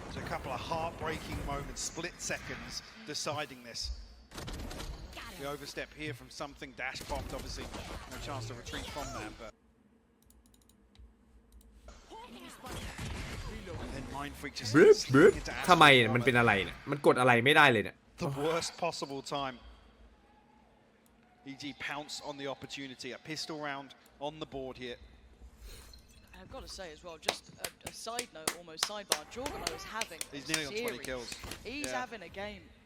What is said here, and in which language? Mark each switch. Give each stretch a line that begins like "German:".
English: couple of heartbreaking moments, split seconds, deciding this. The overstep here from something, dash popped, obviously no chance to retreat from that, but and then Mind Freak just
Thai: ทำไมมันเป็นอะไรเนี่ยมันกดอะไรไม่ได้เลยเนี่ย
English: the worst possible time. EG pounce on the opportunity, a pistol round on the board here. I've got to say as well, just a side note, almost sidebar, Jorgano is having He's nearly on 20 kills. He's having a game.